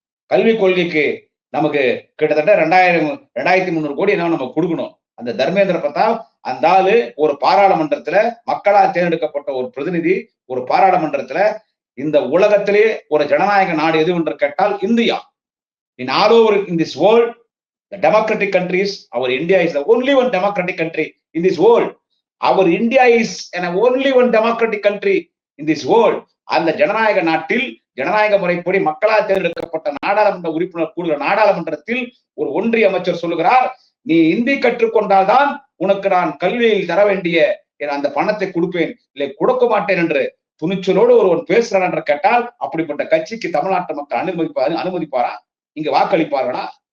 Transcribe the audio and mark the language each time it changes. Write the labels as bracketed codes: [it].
[ta] கல்விக் கொள்கைக்கு நமக்கு கிட்டத்தட்ட 2300 கோடி என்ன நம்ம கொடுக்கணும். அந்த தர்மேந்திர பிரதாப் அந்த ஆளு ஒரு பாராளுமன்றத்துல மக்களால் தேர்ந்தெடுக்கப்பட்ட ஒரு பிரதிநிதி, ஒரு பாராளுமன்றத்துல இந்த உலகத்திலே ஒரு ஜனநாயக நாடு எது என்று கேட்டால் India. [en] In all over in this world, the democratic countries, our India is the only one democratic country in this world. Our India is an only one democratic country in this world. [ta] அந்த ஜனநாயக நாட்டில் ஜனநாயக முறைப்படி மக்களால் தேர்ந்தெடுக்கப்பட்ட நாடாளுமன்ற உறுப்பினர் கூடுகிற நாடாளுமன்றத்தில் ஒரு ஒன்றிய அமைச்சர் சொல்லுகிறார், நீ இந்தி கற்றுக்கொண்டால்தான் உனக்கு நான் கல்வியில் தர வேண்டிய அந்த பணத்தை கொடுப்பேன், இல்லை கொடுக்க மாட்டேன் என்று துணிச்சலோடு ஒருவன் பேசுறான் என்று கேட்டால் அப்படிப்பட்ட கட்சிக்கு தமிழ்நாட்டு மக்கள் அனுமதிப்பாரா? இங்க வாக்களிப்பார்களா?